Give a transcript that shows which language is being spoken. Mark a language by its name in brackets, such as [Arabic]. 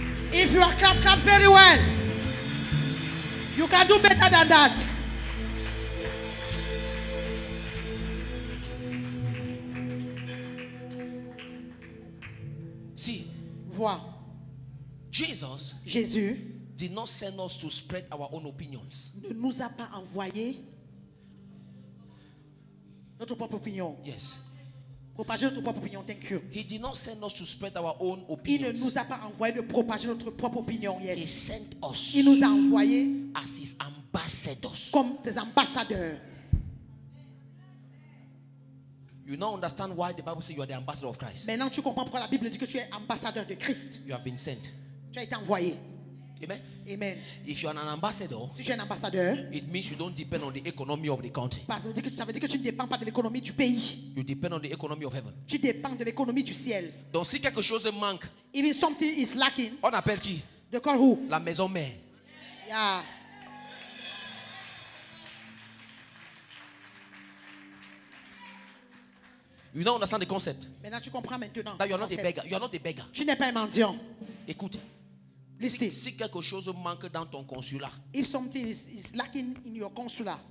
[English] If you are clap very well. You can do better than that. See, [French] Vois, [English] Jesus [French] Jésus [English] did not send us to spread our own opinions. [French] ne nous a pas envoyé notre propre opinion. [English] Yes. [French] Propager notre propre opinion. [English] Thank you. He did not send us to spread our own [French] Il ne [English] opinions. [French] nous a pas envoyé de propager notre propre opinion. [English] He Yes. sent us [French] Il nous a envoyés [English] as his ambassadors. [French] comme des ambassadeurs. [English] You now understand why the Bible says you are the ambassador of Christ. [French] Maintenant, tu comprends pourquoi la Bible dit que tu es ambassadeur de Christ. [English] You have been sent. [French] Tu as été envoyé. Amen. Amen. [English] If you are an ambassador, [French] Si tu es un ambassadeur, [English] it means you don't depend on the economy of the country. [French] ça veut dire que tu ne dépends pas de l'économie du pays. [English] You depend on the economy of heaven. [French] Tu dépends de l'économie du ciel. Donc si quelque chose manque, [English] If something is lacking, [French] on appelle qui? [English] de call who? [French] La maison mère. [English] Yeah. You now understand the concept. [French] Maintenant, tu comprends maintenant. [English] That you are not a Concept. beggar. You are not a beggar. [French] Tu n'es pas un mendiant. Écoute, [English] Listen. [French] si quelque chose manque dans ton consulat, [English] If something is lacking in your consulat,